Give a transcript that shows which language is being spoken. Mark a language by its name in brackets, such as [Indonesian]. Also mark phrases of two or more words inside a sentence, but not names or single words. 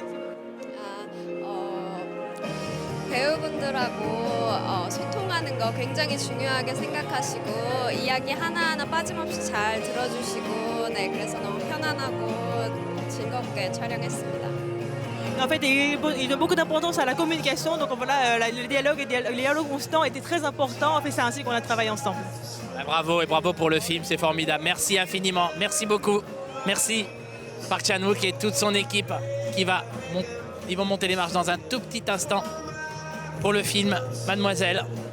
[Korean] 배우분들하고 소통하는 거 굉장히 중요하게 생각하시고 이야기 하나하나 빠짐없이 잘 들어주시고 네, 그래서 너무 편안하고 즐겁게 촬영했습니다. [French] En fait, il donne beaucoup d'importance à la communication, donc voilà, le dialogue constant était très important. En fait, c'est ainsi qu'on a travaillé ensemble. Bravo et bravo pour le film, c'est formidable. Merci infiniment, merci beaucoup. Merci Park Chan-wook et toute son équipe qui va Ils vont monter les marches dans un tout petit instant pour le film Mademoiselle.